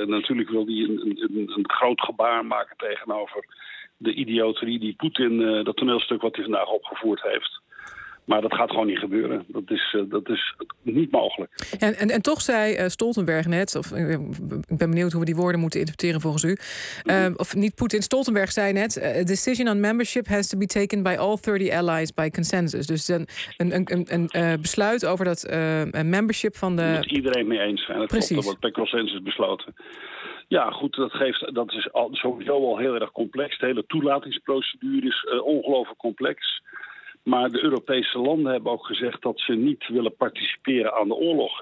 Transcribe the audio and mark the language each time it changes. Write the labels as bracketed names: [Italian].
[Dutch] En natuurlijk wil hij een groot gebaar maken tegenover de idioterie die Poetin, dat toneelstuk wat hij vandaag opgevoerd heeft. Maar dat gaat gewoon niet gebeuren. Dat is niet mogelijk. En toch zei Stoltenberg net, of ik ben benieuwd hoe we die woorden moeten interpreteren volgens u. Of niet Poetin, Stoltenberg zei net, [English] a decision on membership has to be taken by all 30 allies by consensus. [Dutch] Dus een besluit over dat membership van de... Moet iedereen mee eens zijn. Dat precies. Dat wordt per consensus besloten. Ja, goed, dat is sowieso al heel erg complex. De hele toelatingsprocedure is ongelooflijk complex. Maar de Europese landen hebben ook gezegd dat ze niet willen participeren aan de oorlog.